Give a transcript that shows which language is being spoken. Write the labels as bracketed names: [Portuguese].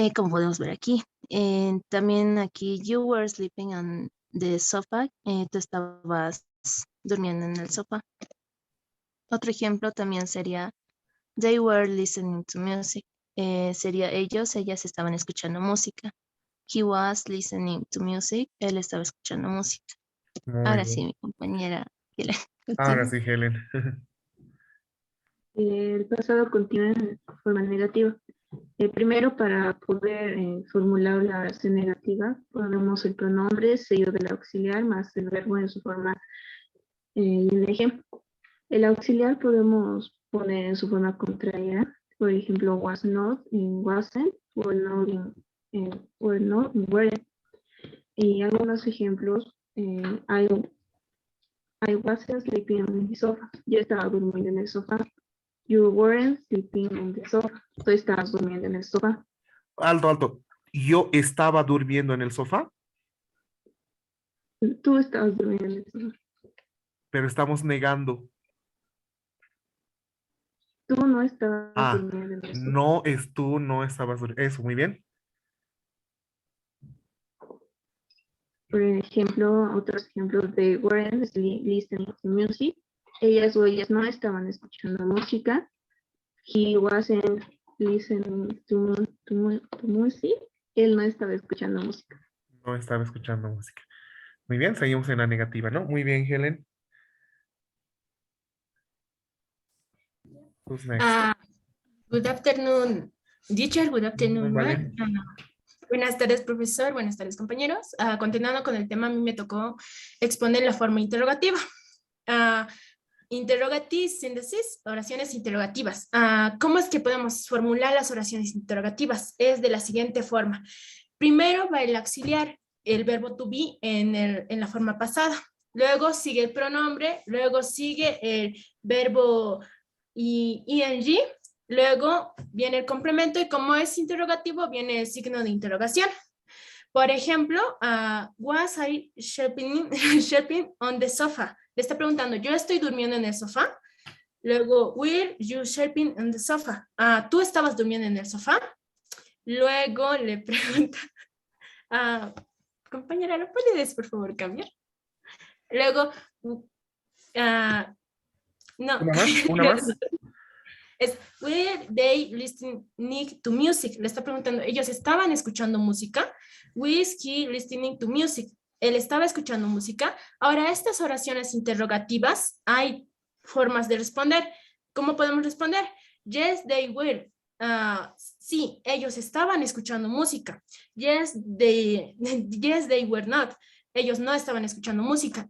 [Spanish] Como podemos ver aquí. También aquí, [English] you were sleeping on the sofa. [Spanish] Tú estabas durmiendo en el sofá. Otro ejemplo también sería, [English] they were listening to music. [Spanish] Sería ellas estaban escuchando música. [English] He was listening to music. [Spanish] Él estaba escuchando música. Muy Ahora bien. sí, mi compañera Helen. Ahora sí, Helen. El pasado continúa en forma negativa. Primero, para poder formular la oración negativa, ponemos el pronombre seguido del auxiliar más el verbo en su forma ing. El auxiliar podemos poner en su forma contraria, por ejemplo, was not in wasn't, were not in weren't. Y algunos ejemplos, [English] I wasn't sleeping on the sofa. [Spanish] Yo estaba durmiendo en el sofá. [English] You weren't sleeping on the sofa. [Spanish] Tú estabas durmiendo en el sofá. Alto, alto. Yo estaba durmiendo en el sofá, Tú estabas durmiendo en el sofá. pero estamos negando. Tú no estabas durmiendo en el sofá. No es tú, no estabas durmiendo. Eso, muy bien. Por ejemplo, otros ejemplos de [English] weren't listening to music. [Spanish] Ellas o ellas no estaban escuchando música. [English] He wasn't listening to music. [Spanish] Él no estaba escuchando música. No estaba escuchando música. Muy bien, seguimos en la negativa, ¿no? Muy bien, Helen. [English] Who's next? Good afternoon, teacher. Good afternoon, [Spanish] Vale. Buenas tardes, profesor. Buenas tardes, compañeros. Continuando con el tema, a mí me tocó exponer la forma interrogativa. [English] Interrogative synthesis, [Spanish] oraciones interrogativas. ¿Cómo es que podemos formular las oraciones interrogativas? Es de la siguiente forma. Primero va el auxiliar, el verbo to be en la forma pasada. Luego sigue el pronombre, luego sigue el verbo ing, luego viene el complemento y como es interrogativo viene el signo de interrogación. Por ejemplo, [English] was I sleeping on the sofa? [Spanish] Le está preguntando, ¿yo estoy durmiendo en el sofá? Luego, [English] were you sleeping on the sofa? [Spanish] ¿Tú estabas durmiendo en el sofá? Luego le pregunta, compañera, ¿lo puedes por favor cambiar? Luego, no. Una más. Es, [English] were they listening to music? [Spanish] Le está preguntando, ¿ellos estaban escuchando música? [English] Was he listening to music? [Spanish] Él estaba escuchando música. Ahora, estas oraciones interrogativas, hay formas de responder. ¿Cómo podemos responder? [English] Yes, they were. [Spanish] Sí, ellos estaban escuchando música. [English] Yes, they were not. [Spanish] Ellos no estaban escuchando música.